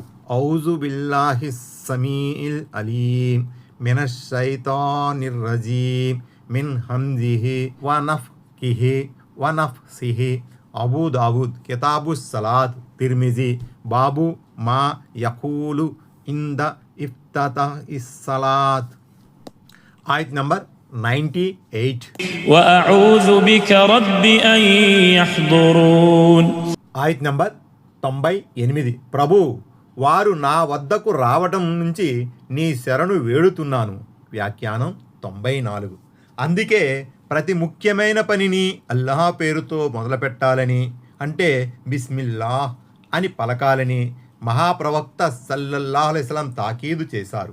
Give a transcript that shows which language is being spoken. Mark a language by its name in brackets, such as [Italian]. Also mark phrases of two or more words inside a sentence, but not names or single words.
[Arabic] أعوذ بالله السميع العليم من الشيطان الرجيم من همزه ونفخه ونفسه. [Telugu] అబూ దావూద్ కితాబుస్ సలాత్, తిర్మిజీ బాబు మా యఖూలు ఇంద ఇఫ్తతాఇస్ సలాత్. ఆయత్ నంబర్ 98. [Arabic] وأعوذ بك رب أن يحضرون. [Telugu] ఆయత్ నంబర్ 98. ప్రభు, వారు నా వద్దకు రావటం నుంచి నీ శరణు వేడుతున్నాను. వ్యాఖ్యానం 94. అందుకే ప్రతి ముఖ్యమైన పనిని అల్లాహ్ పేరుతో మొదలుపెట్టాలని, అంటే బిస్మిల్లాహ్ అని పలకాలని మహాప్రవక్త [Arabic] صلى الله عليه وسلم [Telugu] తాకీదు చేశారు.